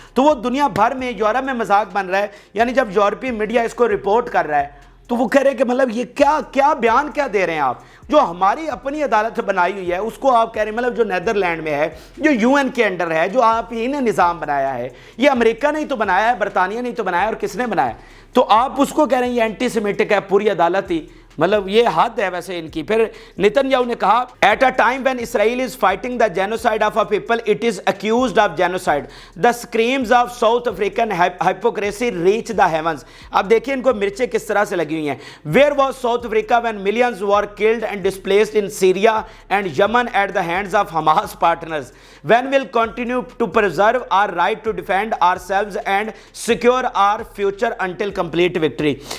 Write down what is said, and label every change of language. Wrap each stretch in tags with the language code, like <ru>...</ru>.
<ur>تو وہ دنیا بھر میں یورپ میں مذاق بن رہا ہے. یعنی جب یورپی میڈیا اس کو رپورٹ کر رہا ہے تو وہ کہہ رہے ہیں کہ مطلب یہ کیا بیان کیا دے رہے ہیں آپ. جو ہماری اپنی عدالت بنائی ہوئی ہے اس کو آپ کہہ رہے ہیں, مطلب جو نیدرلینڈ میں ہے, جو یو این کے انڈر ہے, جو آپ ہی نے نظام بنایا ہے, یہ امریکہ نے ہی تو بنایا ہے, برطانیہ نے ہی تو بنایا ہے, اور کس نے بنایا ہے. تو آپ اس کو کہہ رہے ہیں یہ اینٹی سیمیٹک ہے, پوری عدالت ہی. مطلب یہ حد ہے ویسے ان کی. پھر نتن یاہو نے کہا</ur> <en>At a time when Israel is fighting the genocide of a people it is accused of genocide the screams of South African hypocrisy reach the heavens.</en> <ur>اب دیکھیں ان کو مرچیں کس طرح سے لگی ہوئی ہیں.</ur> <en>Where was South Africa when millions were killed and displaced in Syria and Yemen at the hands of Hamas partners. When will continue to preserve our right to defend ourselves and secure our future until complete victory.</en>